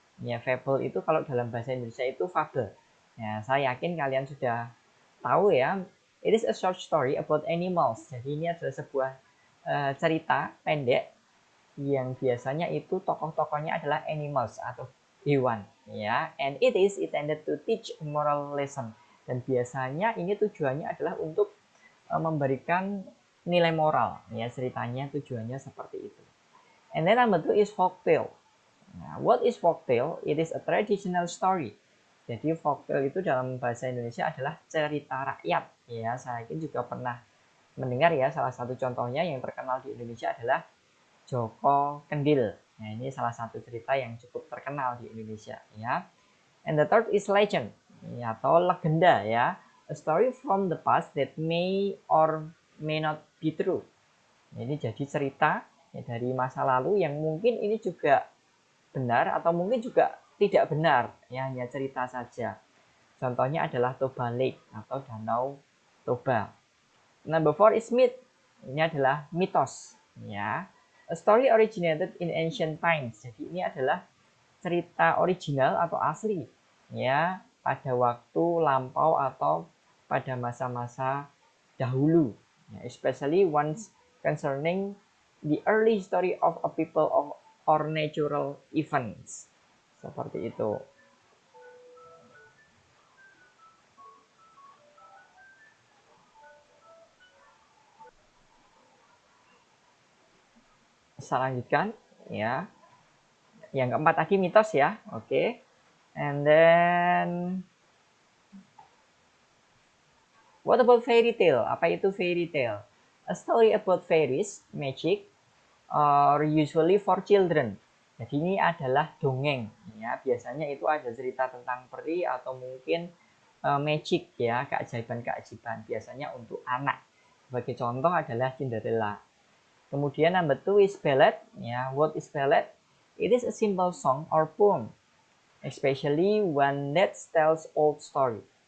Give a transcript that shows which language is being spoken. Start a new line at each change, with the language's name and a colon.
Indonesian: Ya, fable itu kalau dalam bahasa Indonesia itu fabel. Ya, saya yakin kalian sudah tahu ya.
English: It is a short story about animals.
Indonesian: Jadi ini adalah sebuah cerita pendek yang biasanya itu tokoh-tokohnya adalah animals atau hewan, ya.
English: And it is intended to teach moral lesson.
Indonesian: Dan biasanya ini tujuannya adalah untuk memberikan nilai moral, ya. Ceritanya tujuannya seperti itu.
English: And then number 2 is folktale. Nah, what is folktale? It is a traditional story.
Indonesian: Jadi folktale itu dalam bahasa Indonesia adalah cerita rakyat, ya. Saya juga pernah mendengar, ya. Salah satu contohnya yang terkenal di Indonesia adalah Joko Kendil. Nah, ini salah satu cerita yang cukup terkenal di Indonesia, ya.
English: And the third is legend, ya,
Indonesian: atau legenda,
English: ya. A story from the past that may or may not be true.
Indonesian: Ini jadi cerita, ya, dari masa lalu yang mungkin ini juga benar atau mungkin juga tidak benar, ya, hanya cerita saja. Contohnya adalah Toba Lake atau Danau Toba.
English: Number 4 is myth.
Indonesian: Ini adalah mitos, ya.
English: A story originated in ancient times.
Indonesian: Jadi ini adalah cerita original atau asli, ya, pada waktu lampau atau pada masa-masa dahulu, ya,
English: especially ones concerning the early history of a people or natural events.
Indonesian: Seperti itu. Saya lanjutkan, ya. Yang keempat tadi mitos, ya. Oke.
English: And then what about fairy tale?
Indonesian: Apa itu fairy tale?
English: A story about fairies, magic, or usually for children.
Indonesian: Jadi ini adalah dongeng, ya. Biasanya itu ada cerita tentang peri atau mungkin magic, ya, keajaiban-keajaiban. Biasanya untuk anak. Sebagai contoh adalah Cinderella.
English: Kemudian number 2 is ballad, ya. What is ballad? It is a simple song or poem, especially one that tells old story.